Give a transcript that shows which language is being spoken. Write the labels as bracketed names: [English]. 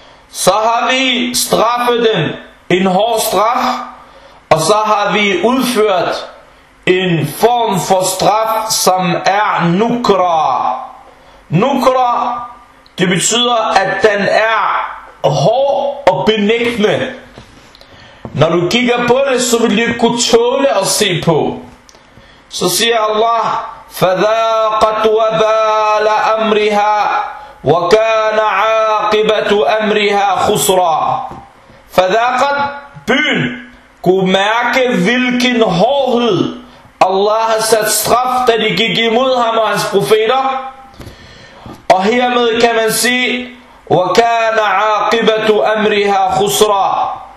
[Danish] Så har vi straffet dem en hård straf, og så har vi udført en form for straf, som er nukra. Nukra, det betyder, at den er hård og benægtende. Når du kigger på det, så vil du ikke kunne tåle at se på. Så siger Allah, [Arabic] فَذَاقَتْ وَبَالَ أَمْرِهَا وَكَانَ عَاقِبَةُ أَمْرِهَا خُسْرًا. [Danish] فَذَاقَتْ, byen, kunne mærke, hvilken hårdhed Allah har sat straf, da de gik imod ham og hans profeter. Og hermed kan man sige, [Arabic] وكان عاقبة أمرها خسرا.